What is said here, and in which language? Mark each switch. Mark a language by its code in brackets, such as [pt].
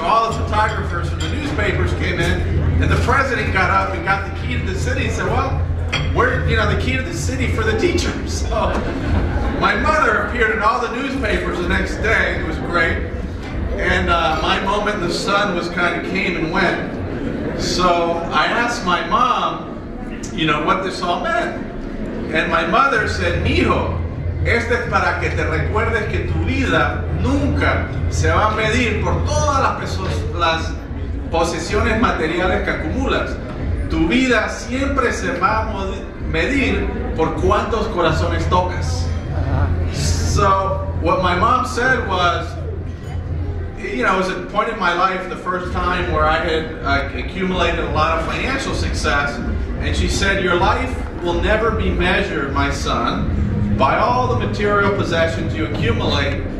[en] So all the photographers from the newspapers came in, and the president got up and got the key to the city and said, well, we're, you know, the key to the city for the teachers. So my mother appeared in all the newspapers the next day. It was great. And my moment in the sun was kind of came and went. So I asked my mom, you know, what this all meant. [es] And my mother said, mijo, este es para que te recuerdes que tu vida nunca se va a medir por todas las posesiones materiales que acumulas. Tu vida siempre se va a medir por cuántos corazones tocas. [en] So what my mom said was, you know, it was a point in my life, the first time where I had accumulated a lot of financial success, and she said, your life will never be measured, my son, by all the material possessions you accumulate.